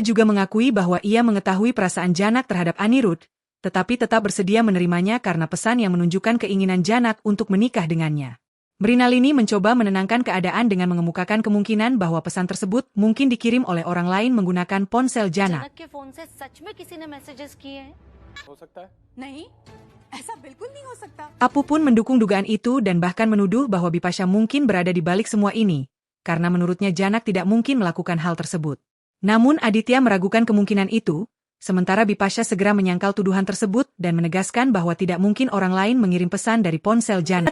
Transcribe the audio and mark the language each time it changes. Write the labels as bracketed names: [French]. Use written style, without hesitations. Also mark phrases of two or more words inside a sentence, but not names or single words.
[Indonesian] Ia juga mengakui bahwa ia mengetahui perasaan Janak terhadap Anirudh, tetapi tetap bersedia menerimanya karena pesan yang menunjukkan keinginan Janak untuk menikah dengannya. Mrinalini mencoba menenangkan keadaan dengan mengemukakan kemungkinan bahwa pesan tersebut mungkin dikirim oleh orang lain menggunakan ponsel Janak. [Hindi] जनक के फोन से सच में किसी ने मैसेजेस किए हैं? हो सकता है? नहीं, ऐसा बिल्कुल नहीं हो सकता। [Indonesian] Apu pun mendukung dugaan itu dan bahkan menuduh bahwa Bipasha mungkin berada di balik semua ini, karena menurutnya Janak tidak mungkin melakukan hal tersebut. Namun Aditya meragukan kemungkinan itu, sementara Bipasha segera menyangkal tuduhan tersebut dan menegaskan bahwa tidak mungkin orang lain mengirim pesan dari ponsel Janak.